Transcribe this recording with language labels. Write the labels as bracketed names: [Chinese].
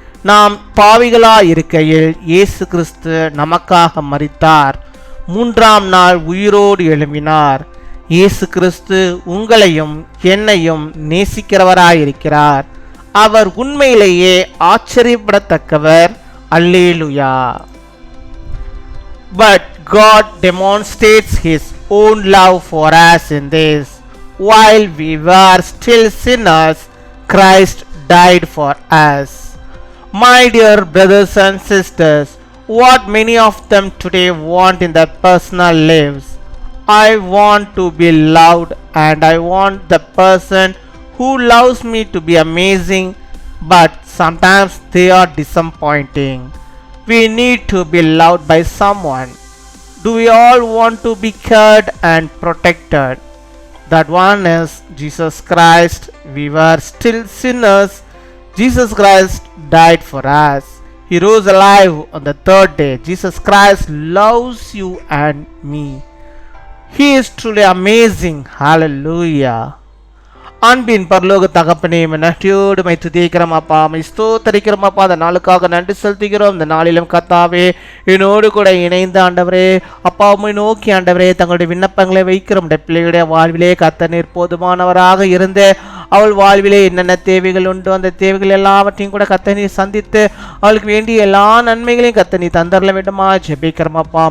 [Tamil] நாம் பாவிகளாயிருக்கையில் இயேசு கிறிஸ்து நமக்காக மரித்தார், 3ஆம் நாள் உயிரோடு எழும்பினார். இயேசு கிறிஸ்து உங்களையும் என்னையும் நேசிக்கிறவராயிருக்கிறார். அவர் உண்மையிலேயே ஆச்சரியப்படத்தக்கவர். அல்லேலூயா. [English] But God demonstrates His own love for us in this: while we were still sinners, Christ died for us. My dear brothers and sisters, what many of them today want in their personal lives: I want to be loved, and I want the person who loves me to be amazing, but sometimes they are disappointing. We need to be loved by someone. Do we all want to be cared and protected? That one is Jesus Christ. We were still sinners. Jesus Christ died for us. He rose alive on the 3rd day. Jesus Christ loves you and me. He is truly amazing. Hallelujah. [Tamil] அன்பின் பரலோக தகப்பனே, நன்றியோடு my துதிக்கிறோம் அப்பா, my ஸ்தோத்தரிக்கிறோம் அப்பா. அந்த நாளுக்காக நன்றி செலுத்துகிறோம். இந்த நாளிலும் கர்த்தாவே என்னோடு கூட இணைந்த ஆண்டவரே அப்பா, உம்மை நோக்கி ஆண்டவரே தங்களுடைய விண்ணப்பங்களை வைக்கிறோம். பிள்ளையுடைய வாழ்விலே கர்த்தர் நீர் போதுமானவராக இருந்து அவள் வாழ்விலே என்னென்ன தேவைகள் உண்டு அந்த தேவைகள் எல்லாவற்றையும் கூட கர்த்தர் நீர் சந்தித்து அவளுக்கு வேண்டிய எல்லா நன்மைகளையும் கர்த்தர் நீ தந்தரல வேண்டுமா ஜெபிக்கிறோம் அப்பா.